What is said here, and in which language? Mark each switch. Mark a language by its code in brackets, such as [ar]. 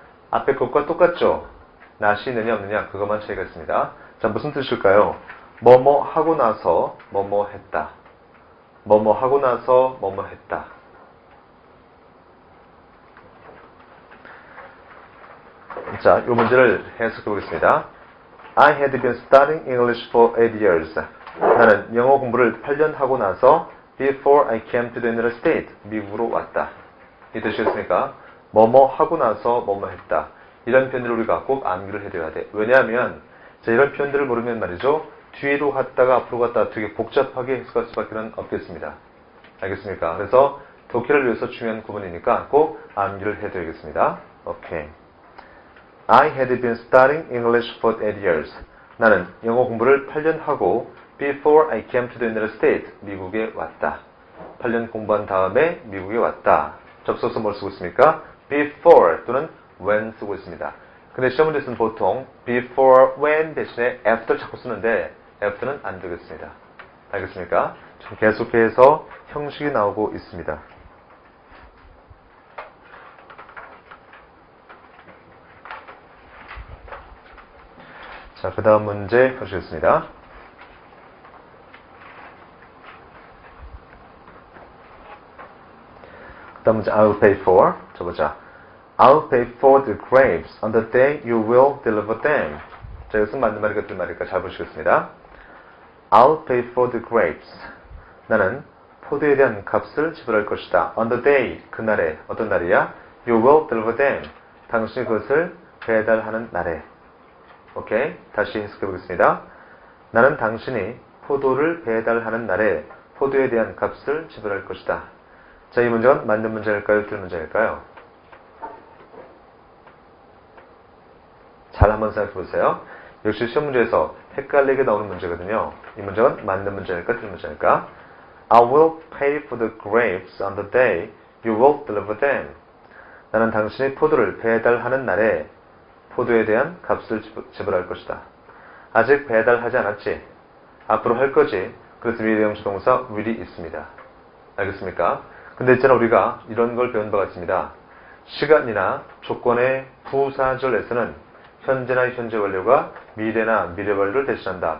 [ko] 앞에 것과 똑같죠? not이 있느냐 없느냐 그것만 차이가 있습니다. 자, 무슨 뜻일까요? 뭐뭐 하고 나서 뭐뭐 했다. 뭐뭐 하고 나서 뭐뭐 했다. 자, 이 문제를 해석해 보겠습니다. [en] I had been studying English for 8 years. [ko] 나는 영어 공부를 8년 하고 나서 [en] before I came to the United States. [ko] 미국으로 왔다. 이해되시겠습니까? 뭐뭐 하고 나서 뭐뭐 했다. 이런 표현들을 우리가 꼭 암기를 해둬야 돼. 왜냐하면 자, 이런 표현들을 모르면 말이죠. 뒤로 갔다가 앞으로 갔다가 되게 복잡하게 해석할 수밖에 없겠습니다. 알겠습니까? 그래서 독해를 위해서 중요한 구문이니까 꼭 암기를 해둬야겠습니다. 오케이. [en] I had been studying English for 8 years. [ko] 나는 영어 공부를 8년 하고 [en] before I came to the United States. [ko] 미국에 왔다. 8년 공부한 다음에 미국에 왔다. 접속사 뭘 쓰고 있습니까? before 또는 when 쓰고 있습니다. 근데 시험 문제에서는 보통 before when 대신에 after 자꾸 쓰는데 after는 안 되겠습니다. 알겠습니까? 지금 계속해서 형식이 나오고 있습니다. 자, 그 다음 문제 보시겠습니다. 그 다음 문제 [en] I'll pay for. [ko] 자, 보자. [en] I'll pay for the grapes on the day you will deliver them. [ko] 자, 이것은 맞는 말일까 틀린 말일까 잘 보시겠습니다. [en] I'll pay for the grapes. [ko] 나는 포도에 대한 값을 지불할 것이다. [en] On the day, [ko] 그날에. 어떤 날이야? [en] You will deliver them. [ko] 당신이 그것을 배달하는 날에. 오케이? 다시 해석해 보겠습니다. 나는 당신이 포도를 배달하는 날에 포도에 대한 값을 지불할 것이다. 자, 이 문제는 맞는 문제일까요? 틀린 문제일까요? 잘 한번 생각해 보세요. 역시 시험 문제에서 헷갈리게 나오는 문제거든요. 이 문제는 맞는 문제일까? 틀린 문제일까? [en] I will pay for the grapes on the day you will deliver them. [ko] 나는 당신이 포도를 배달하는 날에 포도에 대한 값을 지불할 것이다. 아직 배달하지 않았지. 앞으로 할 거지. 그래서 미래형식 동사 will이 있습니다. 알겠습니까? 근데 있잖아 우리가 이런 걸 배운 바가 있습니다. 시간이나 조건의 부사절에서는 현재나 현재 완료가 미래나 미래 완료를 대신한다.